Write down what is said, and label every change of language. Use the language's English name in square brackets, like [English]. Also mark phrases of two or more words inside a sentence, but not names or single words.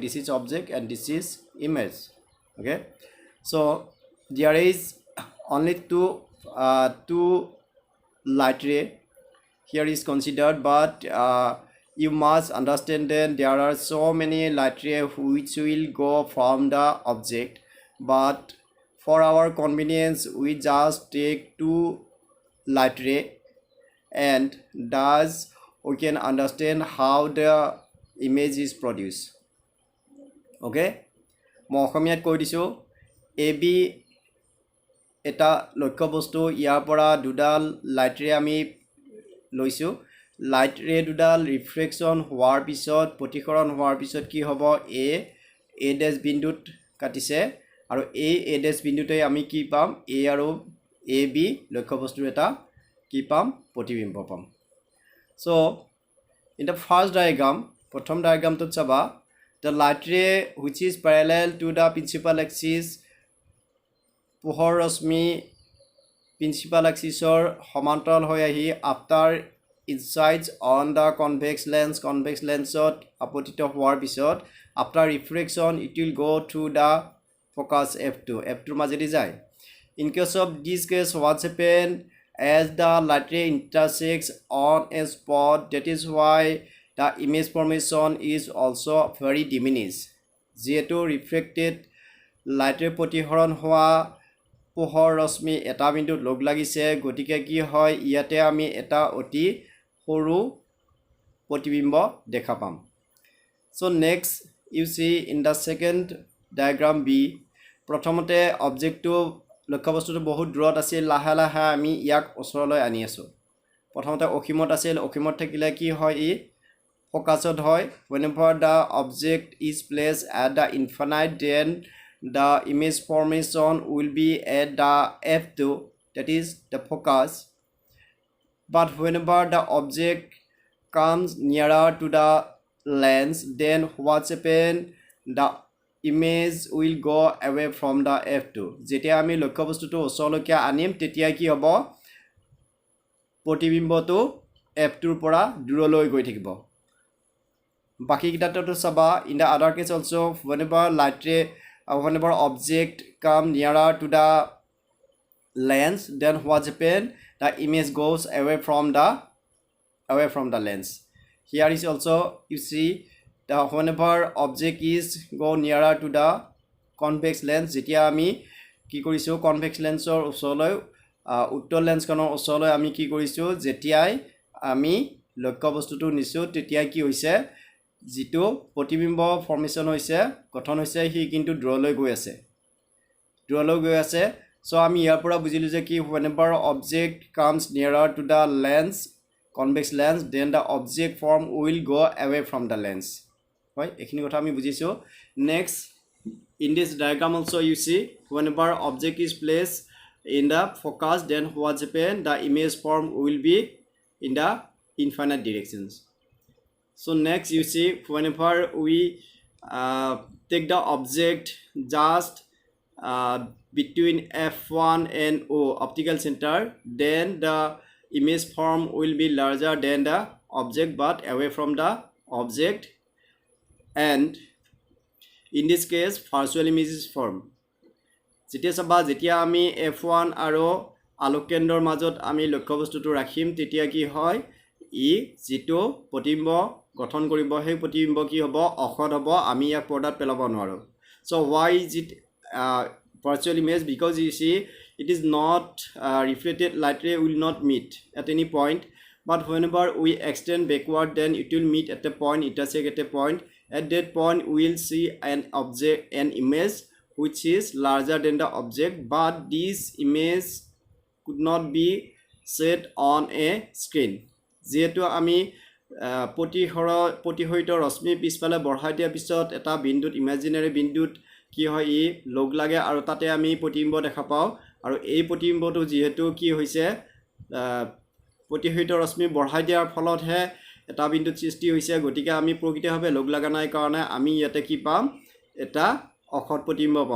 [English] This is object and this is image. Okay, so there is only two light ray here is considered, but you must understand that there are so many light ray which will go from the object, but for our convenience we just take two light ray, and thus we can understand how the image is produced. [Assamese] Okay, মই অসমীয়াত কৈ দিছোঁ AB এটা লক্ষ্য বস্তু, ইয়াৰ পৰা দুডাল [English] light ray [Assamese] আমি লৈছোঁ। [English] light ray [Assamese] দুডাল ৰিফ্লেকশ্যন হোৱাৰ পিছত প্ৰতিসৰণ হোৱাৰ পিছত কি হ'ব, A ডেছ বিন্দুত কাটিছে আৰু এই A ডেছ বিন্দুতে আমি কি পাম, A আৰু AB লক্ষ্য বস্তুৰ এটা কি পাম, প্ৰতিবিম্ব পাম। [English] So in the first diagram, [Assamese] প্ৰথম ডায়াগ্ৰামটোত চাবা, [English] the light ray which is parallel to the principal axis, [Assamese] পোহৰ ৰশ্মি [English] principal axis [Assamese] সমান্তৰাল হৈ আহি [English] after incides on the convex lensত [Assamese] আপতিত হোৱাৰ পিছত [English] after refraction it will go through the focus f2 [Assamese] মাজেদি যায়। [English] In case of this case, what's happened, as the light ray intersects on a spot, that is why the image formation is also very diminished. [Assamese] যেহেতু [English] refracted light ray [Assamese] প্ৰতিসৰণ হোৱা পোহৰ ৰশ্মি এটা বিন্দুত লগ লাগিছে, গতিকে কি হয়, ইয়াতে আমি এটা অতি সৰু প্ৰতিবিম্ব দেখা পাম। [English] So next you see in the second diagram B, [Assamese] প্ৰথমতে অবজেক্টটো লক্ষ্য বস্তুটো বহুত দূৰত আছিল, লাহে লাহে আমি ইয়াক ওচৰলৈ আনি আছোঁ। প্ৰথমতে অসীমত আছিল, অসীমত থাকিলে কি হয়, ই ফোকাসত হয়। [English] Whenever the object is placed at the infinite, then the image formation will be at the f2, that is the focus. But whenever the object comes nearer to the lens, then what's happened, the image will go away from the f2. [Assamese] যেতিয়া আমি লক্ষ্য বস্তুটো ওচৰলৈকে আনিম তেতিয়া কি হ'ব, প্ৰতিবিম্বটো f2ৰ পৰা দূৰলৈ গৈ থাকিব। বাকি কিটাটো চাবা, [English] in the other case also, whenever object come nearer to the lens, then what happen, the image goes away from the lens. Here is also you see the whenever object is go nearer to the convex lens, [Assamese] যেতিয়া আমি কি কৰিছো, [English] convex lensৰ [Assamese] ওচৰলৈ উত্তল লেন্সখনৰ ওচৰলৈ আমি কি কৰিছো, যেতিয়াই আমি লক্ষ্য বস্তুটো নিছো তেতিয়া কি হৈছে, যিটো প্ৰতিবিম্ব ফৰ্মেশন হৈছে, গঠন হৈছে, হি কিন্তু দূৰলৈ গৈ আছে। So আমি ইয়াৰ পৰা বুজিলো যে কি, [English] whenever object comes nearer to the lens, convex lens, then the object form will go away from the lens. [Assamese] হয়, এইখিনি কথা আমি বুজিছো। [English] Next, in this diagram also you see, whenever object is placed in the focus, then what happen, the image form will be in the infinite directions. So next you see, whenever we take the object just between f1 and O optical center, then the image form will be larger than the object but away from the object, and in this case virtual image is formed. [Assamese] যেতিয়া চাবা, যেতিয়া আমি f1 আৰু আলোক কেন্দ্ৰৰ মাজত আমি লক্ষ্য বস্তুটো ৰাখিম তেতিয়া কি হয়, ই যিটো প্ৰতিবিম্ব গঠন কৰিব, সেই প্ৰতিবিম্ব কি হ'ব, অখত হ'ব, আমি ইয়াক পৰ্দাত পেলাব নোৱাৰো। [English] So why is it virtual image? Because you see it is not reflected light ray will not meet at any point, but whenever we extend backward, then it will meet at a point, intersect at a point. At that point we will see an object, an image which is larger than the object, but this image could not be set on a screen. [Assamese] যেহেতু আমি প্ৰতিহৰিত ৰশ্মি পিছফালে বঢ়াই দিয়াৰ পিছত এটা বিন্দুত, ইমাজিনাৰী বিন্দুত কি হয়, ই লগ লাগে আৰু তাতে আমি প্ৰতিবিম্ব দেখা পাওঁ। আৰু এই প্ৰতিবিম্বটো যিহেতু কি হৈছে, প্ৰতিহৰিত ৰশ্মি বঢ়াই দিয়াৰ ফলতহে এটা বিন্দুত সৃষ্টি হৈছে, গতিকে আমি প্ৰকৃতভাৱে লগ লগা নাই কাৰণে আমি ইয়াতে কি পাম, এটা অসৎ প্ৰতিবিম্ব পাম।